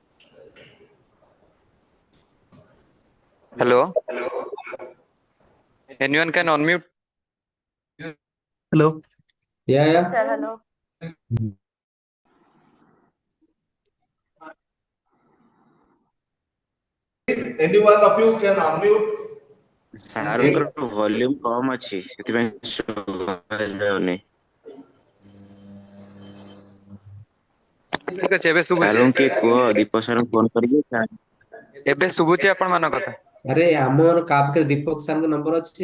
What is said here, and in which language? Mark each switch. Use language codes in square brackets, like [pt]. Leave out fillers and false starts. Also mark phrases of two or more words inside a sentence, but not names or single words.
[en] Hello. Anyone can unmute? Hello. Yeah. Sir, hello. Any one of you can unmute. [or] ସାରଙ୍କର ଭଲ୍ୟୁମ୍ କମ୍ ଅଛି ସେଥିପାଇଁ ଶୁଭାଯାଉନି। ଠିକ ଅଛି ଏବେ ଶୁଭୁଛି। ସାରଙ୍କୁ କିଏ କୁହ ଦୀପକ ସାରଙ୍କୁ ଫୋନ କରିକି। ଏବେ ଶୁଭୁଛି ଆପଣ ମାନଙ୍କ କଥା। ଆରେ ଆମର କାହା ପାଖରେ ଦୀପକ ସାରଙ୍କ ନମ୍ବର ଅଛି?